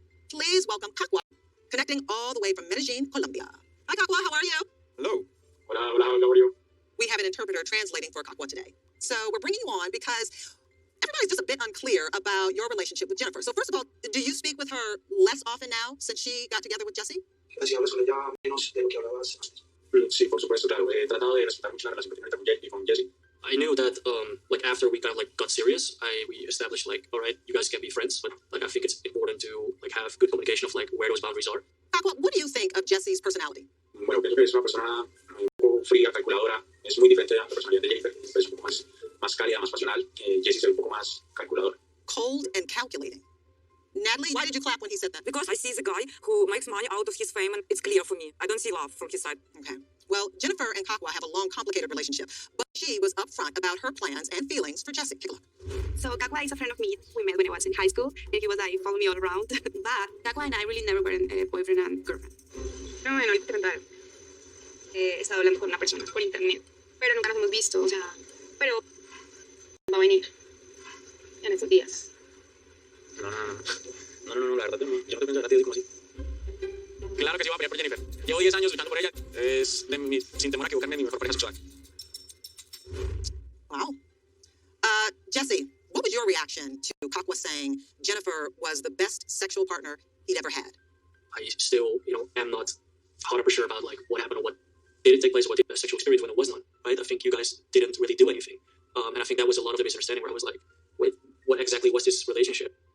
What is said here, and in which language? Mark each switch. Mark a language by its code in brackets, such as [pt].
[en] Please welcome Coquelin, connecting all the way from Medellin, Colombia. Hi, Coquelin, how are you? Hello. Hola, how are you? We have an interpreter translating for Coquelin today. So we're bringing you on because everybody's just a bit unclear about your relationship with Jennifer. So first of all, do you speak with her less often now since she got together with Jesse? [es] Así hablas con ella menos de lo que hablabas antes. Sí, por supuesto, claro. He tratado de respetar mucho la relación que tengo con Jessie. [en] I knew that, like, after we kind of, like, got serious, we established, like, all right, you guys can be friends, but, like, I think it's important to, like, have good communication of, like, where those boundaries are. Aqua, what do you think of Jesse's personality? [es] Bueno, pienso que es una persona un poco fría, calculadora. Es muy diferente a la personalidad de Jennifer. Es un poco más cálida, más pasional. Jessie es un poco más calculador. [en] Cold and calculating. Natalie, why did you clap when he said that? Because I see the guy who makes money out of his fame, and it's clear for me. I don't see love from his side. Okay. Well, Jennifer and Coquelin have a long, complicated relationship, but she was upfront about her plans and feelings for Jesse. Take a look. So Coquelin is a friend of mine. We met when I was in high school, and he was like, follow me all around. But Coquelin and I really never were a boyfriend and girlfriend. [es] No, bueno, ahorita te contaré. He estado hablando con una persona por internet, pero nunca nos hemos visto, o sea, pero va a venir en estos días. No, la verdad, yo no te pienso de Natalie como así. Claro que sí voy a pelear por Jennifer. Llevo 10 años luchando por ella. Es sin temor a equivocarme, mi mejor pareja sexual. [en] Wow. Jesse, what was your reaction to Coquelin saying Jennifer was the best sexual partner he'd ever had? I still, am not 100% sure about, like, what happened or what didn't take place, or what the sexual experience when it was not, right? I think you guys didn't really do anything. And I think that was a lot of the misunderstanding where I was like, wait, what exactly was this relationship?